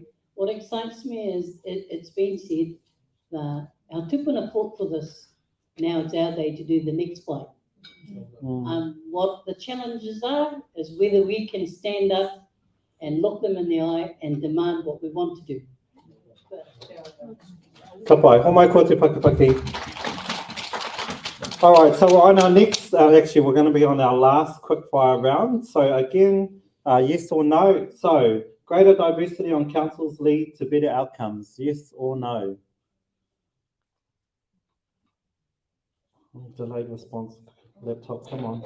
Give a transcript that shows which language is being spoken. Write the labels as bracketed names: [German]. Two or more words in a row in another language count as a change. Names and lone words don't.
[English] What excites me is it's been said that our tupuna fought for this. Now it's our day to do the next fight. What the challenges are is whether we can stand up and look them in the eye and demand what we want to do. [Māori] Ka pai, ho mai ko te pakipaki. [English] All right, so we're on our next, actually we're going to be on our last quick fire round. So again, yes or no. So greater diversity on councils lead to better outcomes, yes or no? Delayed response, laptop, come on.